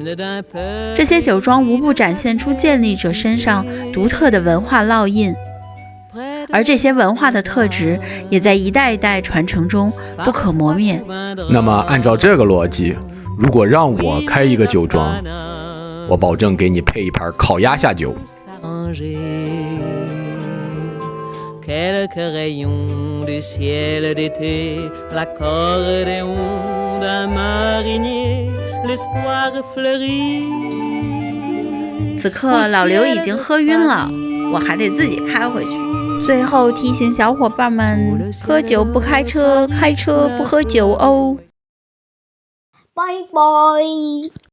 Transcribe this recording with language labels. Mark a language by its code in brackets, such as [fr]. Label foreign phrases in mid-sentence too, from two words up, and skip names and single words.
[zh] 这些酒庄无不展现出建立者身上独特的文化烙印，而这些文化的特质也在一代一代传承中不可磨灭。那么按照这个逻辑，如果让我开一个酒庄，我保证给你配一盘烤鸭下酒。 [fr] Quelques rayons du ciel d'été, l'accordéon d'un marinier, l'espoir fleuri。 [zh] 此刻老刘已经喝晕了，我还得自己开回去。最后提醒小伙伴们，喝酒不开车，开车不喝酒哦。拜拜。